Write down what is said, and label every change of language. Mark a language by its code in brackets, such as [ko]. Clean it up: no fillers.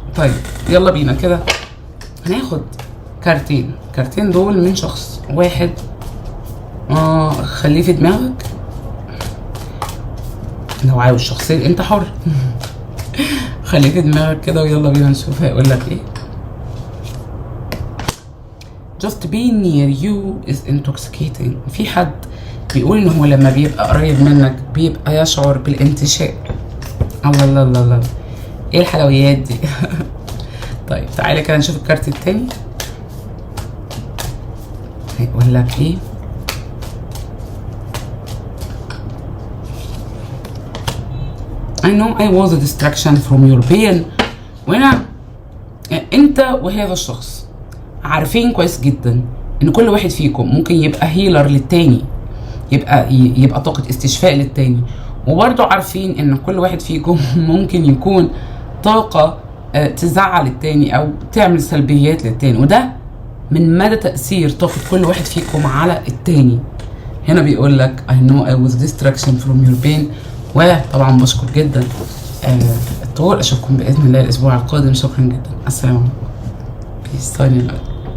[ar] طيب يلا بينا كده هناخد كارتين دول من شخص واحد. خليه في دماغك، لو عاوز شخصين انت حر. خليه في دماغك كده ويلا بينا نشوف هيقول لك ايه. [en] Just being near you is intoxicating. [ar] في حد بيقول ان هو لما بيبقى قريب منك بيبقى يشعر بالانتشاء. الله الله الله الله، ايه الحلويات دي؟ طيب تعالى كده نشوف الكارت التاني هيقول لك ايه. [en] I know I was a distraction from your pain. [ar] وهنا انت وهذا الشخص عارفين كويس جدا ان كل واحد فيكم ممكن يبقى هيلر للتاني، يبقى طاقة استشفاء للتاني، وبرضو عارفين ان كل واحد فيكم ممكن يكون طاقة تزعل التاني او تعمل سلبيات للتاني، وده من مدى تأثير طاقة كل واحد فيكم على التاني. هنا بيقول لك [en] I know I was distraction from your pain. [ar] وطبعا بشكر جدا الطور. اشوفكم باذن الله الاسبوع القادم. شكرا جدا. السلام عليكم. [en] Peace. Signing out.